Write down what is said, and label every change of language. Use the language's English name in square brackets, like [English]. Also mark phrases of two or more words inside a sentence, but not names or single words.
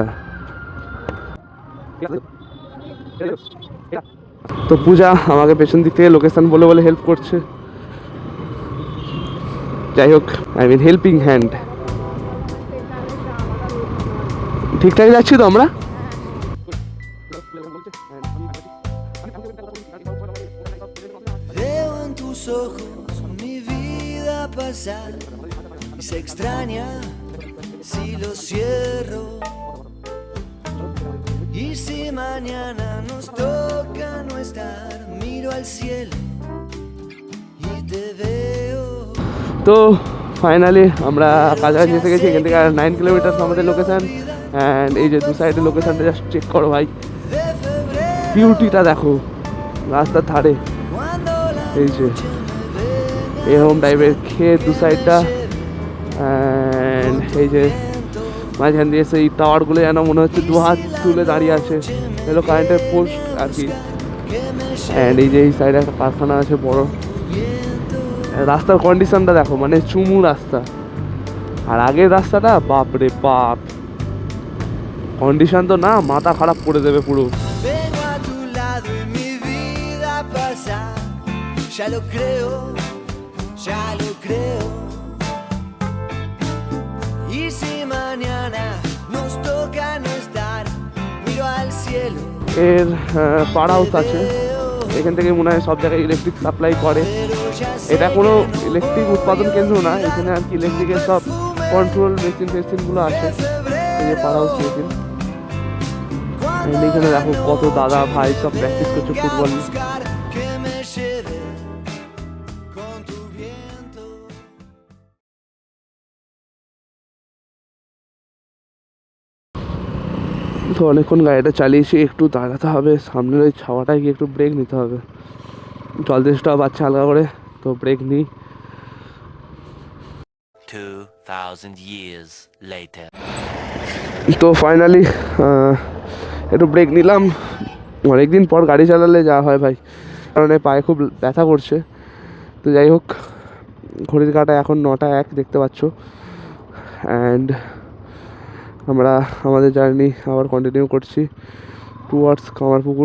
[Bangla] আচ্ছা তো পূজা আমাকে পেছন দিক থেকে লোকেশন বলে বলে হেল্প করছে। [English] যাই হোক, I mean helping hand. [Bangla] ঠিকঠাক যাচ্ছি তো আমরা? [Spanish] Veo en tus ojos mi vida pasar y se extraña si lo cierro. Y si mañana nos toca no estar, miro al cielo y te veo. [Bangla] তো ফাইনালি আমরা কাছাকাছি এসে গেছি। এখান থেকে 9 কিলোমিটার আমাদের লোকেশান। অ্যান্ড এই যে দু সাইডের লোকেশানটা [English] just check [Bangla] করো ভাই, বিউটিটা দেখো রাস্তার ধারে। এই যে এরকম টাইপের ক্ষেত দু সাইডটা, অ্যান্ড এই যে মাঝখান দিয়ে সেই টাওয়ারগুলো যেন মনে হচ্ছে দু হাত তুলে দাঁড়িয়ে আছে, এগুলো কারেন্টের পোস্ট আর কি। অ্যান্ড এই যে এই সাইডে একটা কারখানা আছে বড়। রাস্তার কন্ডিশনটা দেখো, মানে চুমু রাস্তা। আর আগের রাস্তাটা বাপরে বাপ, কন্ডিশন তো না, মাথা খারাপ করে দেবে পুরো। [Spanish] Vengo a tu lado y mi vida pasa, ya lo creo, ya lo creo. Y si mañana nos toca no estar, miro al cielo. [Bangla] এর [English] power house [Bangla] আছে, এখান থেকে মনে হয় সব জায়গায় [English] electric supply [Bangla] করে। এটা কোনো ইলেকট্রিক উৎপাদন কেন্দ্র না, এখানে আর কি ইলেকট্রিকের সব কন্ট্রোল মেশিনগুলো আছে। এই যে [English] power house machine, [Bangla] এখানে দেখো কত দাদা ভাই সব প্র্যাকটিস করছে ফুটবল। তো অনেকক্ষণ গাড়িটা চালিয়েছি, একটু দাঁড়াতে হবে, সামনের ওই ছাওয়াটায় গিয়ে একটু ব্রেক নিতে হবে। জল তেষ্টাও বাচ্চা হালকা করে, তো ব্রেক নিই। [English] 2000 years later. [Bangla] তো ফাইনালি একটু ব্রেক নিলাম। অনেকদিন পর গাড়ি চালালে যা হয় ভাই, কারণ পায়ে খুব ব্যথা করছে। তো যাই হোক, ঘড়ির কাঁটা এখন 9:01 দেখতে পাচ্ছ। অ্যান্ড আমরা আমাদের জার্নি আবার কন্টিনিউ করছি টুয়ার্ডস কামারপুকুর।